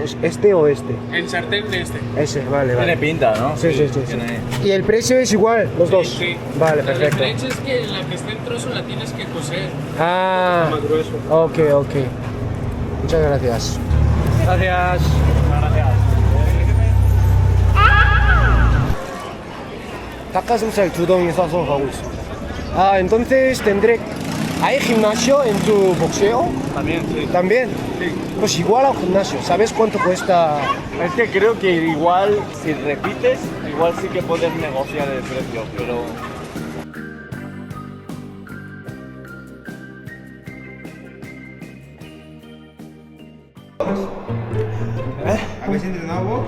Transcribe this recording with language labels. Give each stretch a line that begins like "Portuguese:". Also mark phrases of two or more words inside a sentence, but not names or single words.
Spanish: ¿Este o este? El sartén de este. Ese, vale, Tiene vale. pinta, ¿no? Sí. ¿Y el precio es igual, los dos? Sí. Vale, La perfecto. diferencia es que la que está en trozo la tienes que cocer. Ah, ok. Muchas gracias. Gracias.
Korean: 닭가슴살 두 덩이 싸서 가고 있습니다.
Spanish: Ah, entonces tendré... ¿Hay gimnasio en tu boxeo? También, sí. ¿También? Sí. Pues igual al gimnasio. ¿Sabes cuánto cuesta? Es que creo que igual, si repites, igual sí que puedes negociar el precio, pero... ¿Habéis entrenado box?